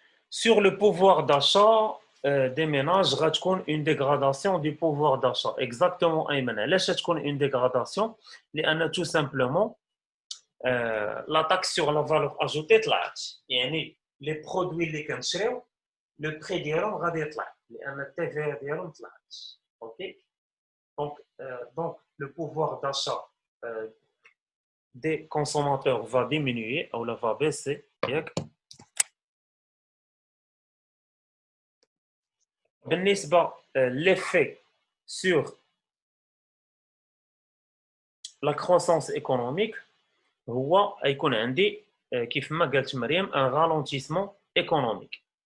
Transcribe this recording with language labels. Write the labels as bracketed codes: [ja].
[fr] Sur le pouvoir d'achat des ménages, [ar] غتكون [fr] une dégradation du pouvoir d'achat. Exactement, أيمن. [ar] علاش تكون [fr] une dégradation؟ [ar] لأن [fr] tout simplement la taxe sur la valeur ajoutée [ar] طلعت. يعني [fr] les produits [ar] اللي كنشريو [fr] le prix [ar] ديالهم غادي يطلع لأن الTVA ديالهم طلعت. OK. [fr] Donc le pouvoir d'achat des consommateurs va diminuer ou va baisser. [ar] بالنسبة [fr] l'effet sur la croissance économique [ar] هو يكون عندي كيف ما قالت مريم [fr] un ralentissement économique.